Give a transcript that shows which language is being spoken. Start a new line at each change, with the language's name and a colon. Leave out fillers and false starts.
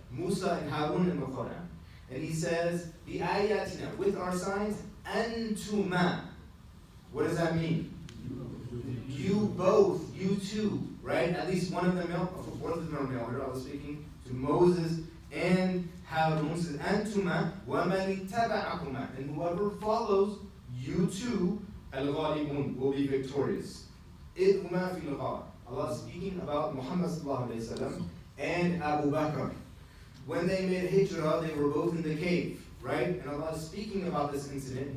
English: Musa and Harun in the Quran. And he says, بِآيَاتِنَا. With our signs, أَنْتُمَا. What does that mean? You both, you two, right? At least one of them male, both of them are male. Here I was speaking to Moses and Harun. Says,
Arabic: أَنْتُمَا وَمَنِ اتَّبَعَكُمَا.
English: And whoever follows you two, al-ghalibun, will be victorious.
Arabic: إِذْ هُمَا فِي الْغَارِ.
English: Allah is speaking about Muhammad sallallahu alayhi wa sallam and Abu Bakr. When they made hijrah, they were both in the cave, right? And Allah is speaking about this incident.